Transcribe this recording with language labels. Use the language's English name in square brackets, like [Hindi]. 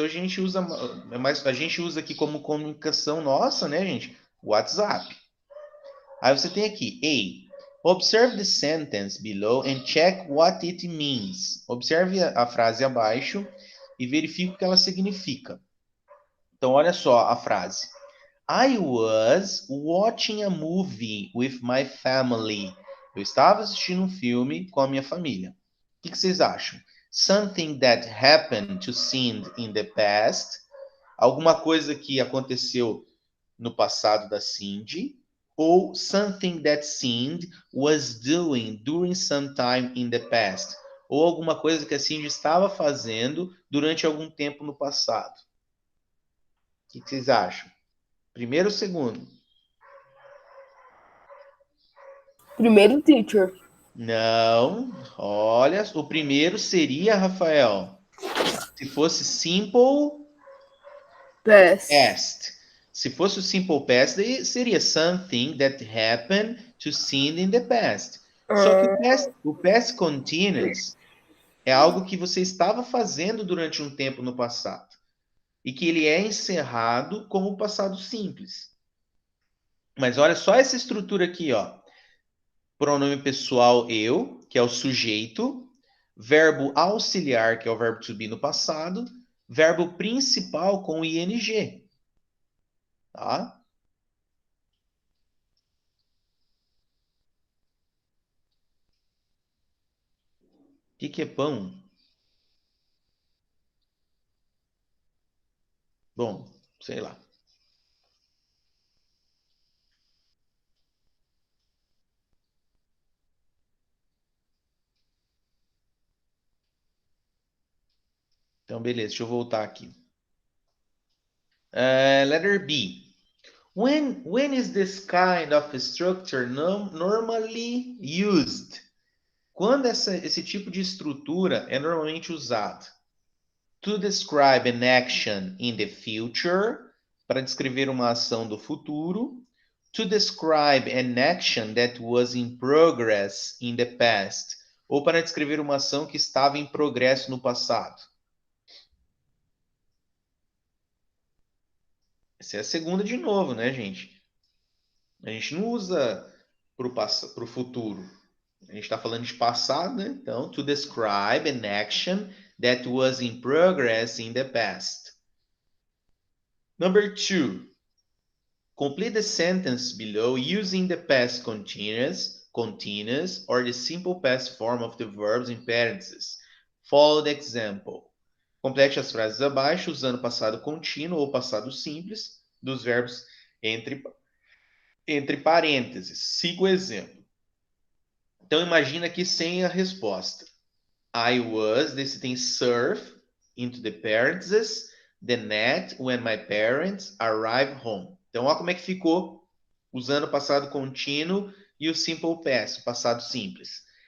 [Portuguese] Hoje a gente usa, mas a gente usa aqui como comunicação nossa, né, gente? WhatsApp. Aí você tem aqui, [English] observe the sentence below and check what it means. [Portuguese] Observe a frase abaixo e verifique o que ela significa. Então, olha só a frase. [English] I was watching a movie with my family. [Portuguese] Eu estava assistindo um filme com a minha família. O que vocês acham? [English] Something that happened to Cindy in the past. [Portuguese] Alguma coisa que aconteceu no passado da Cindy. [English] Ou something that Cindy was doing during some time in the past. [Portuguese] Ou alguma coisa que a Cindy estava fazendo durante algum tempo no passado. O que vocês acham? Primeiro ou segundo? Primeiro, teacher. Não. Olha, o primeiro seria, Rafael, se fosse simple [English] Past. past. [Portuguese] Se fosse o simple past, daí seria [English] something that happened to Cindy in the past. [Portuguese] Só que o past continuous é algo que você estava fazendo durante um tempo no passado e que ele é encerrado como passado simples. Mas olha só essa estrutura aqui, ó. pronome pessoal eu, que é o sujeito, verbo auxiliar, que é o verbo to be no passado, verbo principal com o ing. Tá? O que é pão? Bom, sei lá. Então, beleza, deixa eu voltar aqui. [English] Letter B. When is this kind of structure normally used? [Portuguese] Quando esse tipo de estrutura é normalmente usado? [English] To describe an action in the future, [Portuguese] para descrever uma ação do futuro. [English] To describe an action that was in progress in the past, [Portuguese] ou para descrever uma ação que estava em progresso no passado. Essa é a segunda de novo, né, gente? A gente não usa para o futuro. A gente está falando de passado, né? [English] Então, to describe an action that was in progress in the past. Number 2. Complete the sentence below using the past continuous, or the simple past form of the verbs in parentheses. Follow the example. [Portuguese] Complete as frases abaixo usando passado contínuo ou passado simples dos verbos entre parênteses. Siga o exemplo. Então, imagina aqui sem a resposta. [English] I was, desse tem surf, into the parentheses, the net, when my parents arrive home. [Portuguese] Então, olha como é que ficou usando o passado contínuo e o simple past, o passado simples.